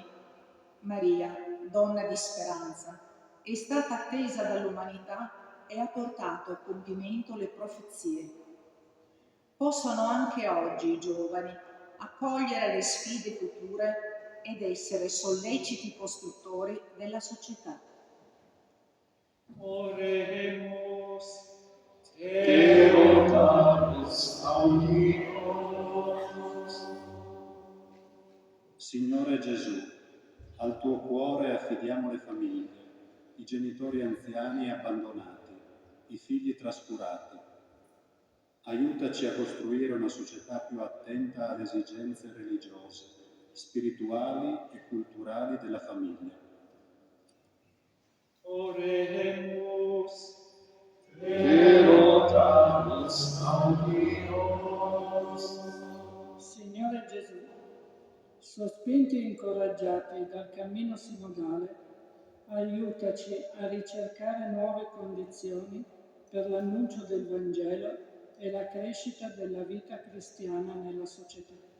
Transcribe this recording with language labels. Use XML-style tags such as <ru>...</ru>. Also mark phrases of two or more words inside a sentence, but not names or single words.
<it>Maria, donna di speranza, è stata attesa dall'umanità e ha portato a compimento le profezie. Possano anche oggi i giovani accogliere le sfide future ed essere solleciti costruttori della società.</it> <la>oremus, Erogamus audimos.</la> <it>Signore Gesù, al tuo cuore affidiamo le famiglie, i genitori anziani e abbandonati, i figli trascurati. Aiutaci a costruire una società più attenta alle esigenze religiose, spirituali e culturali della famiglia.</it> <la>oremus, Erogamus audimos.</la> <it>Signore Gesù, sospinti e incoraggiati dal cammino sinodale, aiutaci a ricercare nuove condizioni per l'annuncio del Vangelo e la crescita della vita cristiana nella società.</it>